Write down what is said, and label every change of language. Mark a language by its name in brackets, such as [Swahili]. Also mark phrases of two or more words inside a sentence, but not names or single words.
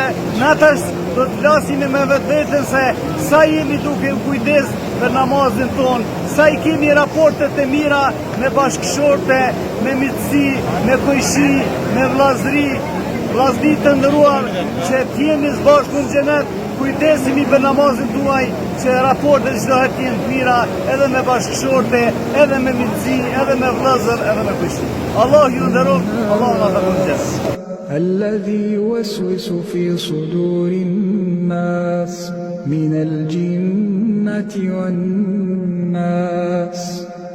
[Albanian] Na tash do të flasim me vetveten se sa jemi duke u kujdes për namazin ton, sa i kemi raportet e mira me bashkëshorte, me miqësi, me kojshi, me vllazëri, vllazëri të nderuar, që të jemi së bashku në xhenet. Kujdesimi për namazin tuaj, që raportet çdo herë të jenë të mira, edhe me bashkëshorte, edhe me miqësi, edhe me vëllezër, edhe me kujshi. Allah ju nderon, Allah na ka dhënë. [Arabic] الذي يوسوس في صدور الناس من الجنة والناس